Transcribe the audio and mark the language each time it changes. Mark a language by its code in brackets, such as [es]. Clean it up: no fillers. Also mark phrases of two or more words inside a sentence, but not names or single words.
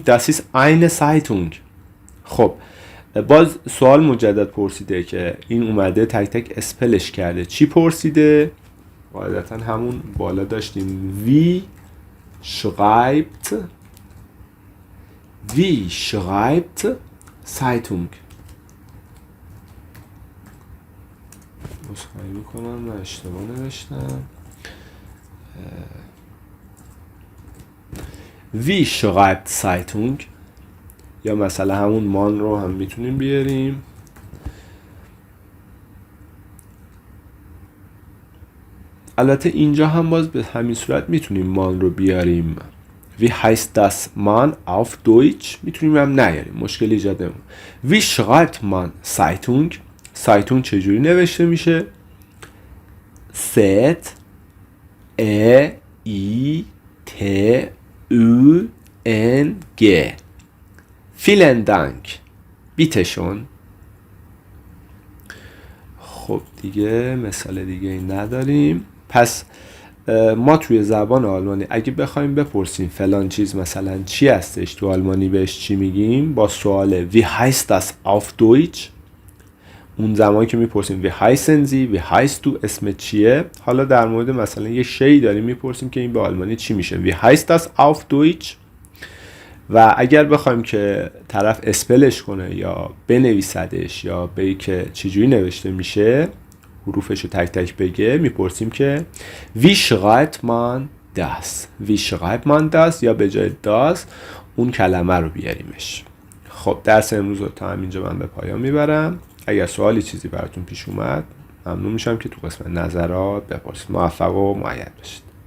[de] Das ist eine Zeitung. [fa] خب باز سوال مجدد پرسیده که این اومده تک تک اسپلش کرده. چی پرسیده؟ قاعدتا همون بالا داشتیم. [de] wie schreibt Zeitung. [fa] بسخواهی میکنم من اشتباه نوشتم. [de] wie schreibt Zeitung. [fa] یا مثلا همون مان رو هم میتونیم بیاریم. البته اینجا هم باز به همین صورت میتونیم مان رو بیاریم. [de] wie heißt das man auf Deutsch. [fa] میتونیم هم نیاریم، مشکلی ایجاد نمیکنه. [de] wie schreibt man Zeitung. [fa] Zeitung چجوری نوشته میشه؟ [de] Z E I T U N G. vielen Dank. bitte schön. [fa] خب دیگه مثال دیگه ای نداریم. پس ما توی زبان آلمانی اگه بخوایم بپرسیم فلان چیز مثلا چی هستش، تو آلمانی بهش چی میگیم؟ با سوال [de] wie heißt das auf Deutsch. [fa] اون زمانی که میپرسیم [de] wie heißen Sie, wie heißt du، [fa] اسم چیه. حالا در مورد مثلا یه شی داریم میپرسیم که این به آلمانی چی میشه، [de] wie heißt das auf Deutsch. [fa] و اگر بخوایم که طرف اسپلش کنه یا بنویسدش یا بگه که چجوری نوشته میشه، حروفش رو تک تک بگه، میپرسیم که [de] wie schreibt man das. [fa] یا به جای das اون کلمه رو بیاریمش. خب درس امروز رو تا همینجا من به پایان میبرم. اگر سوالی چیزی براتون پیش اومد ممنون میشم که تو قسمت نظرات بپرسید. موفق و مؤید باشید.